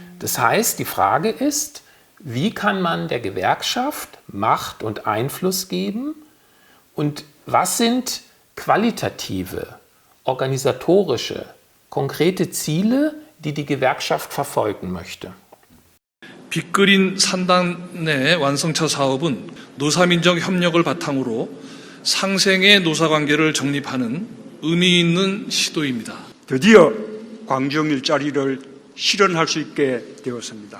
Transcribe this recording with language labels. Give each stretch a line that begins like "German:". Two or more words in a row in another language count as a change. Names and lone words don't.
German: Das heißt, die Frage ist, wie kann man der Gewerkschaft Macht und Einfluss geben und was sind qualitative, organisatorische, konkrete Ziele, die die Gewerkschaft verfolgen möchte.
Korean: 빅그린 산단의 완성차 사업은 노사민정 협력을 바탕으로 상생의 노사관계를 정립하는 의미 있는 시도입니다. 드디어 광주형 일자리를 실현할 수 있게 되었습니다.